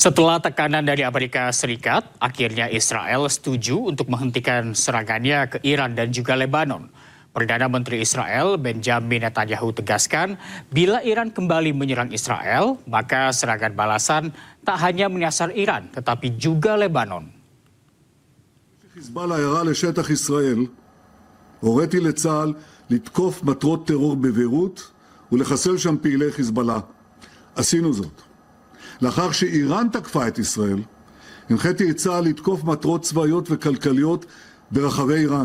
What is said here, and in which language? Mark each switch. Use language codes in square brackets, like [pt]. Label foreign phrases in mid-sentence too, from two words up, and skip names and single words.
[id] Setelah tekanan dari Amerika Serikat, akhirnya Israel setuju untuk menghentikan serangannya ke Iran dan juga Lebanon. Perdana Menteri Israel Benjamin Netanyahu tegaskan, bila Iran kembali menyerang Israel, maka serangan balasan tak hanya menyasar Iran, tetapi juga Lebanon. [he] חיזבאללה ירה לשטח ישראל, הוריתי לצה"ל לתקוף מטרות טרור בביירות ולחסל שם פעילי חיזבאללה. עשינו זאת. לאחר שאיראן תקפה את ישראל, הנחיתי את צה"ל לתקוף מטרות צבאיות וכלכליות ברחבי איראן.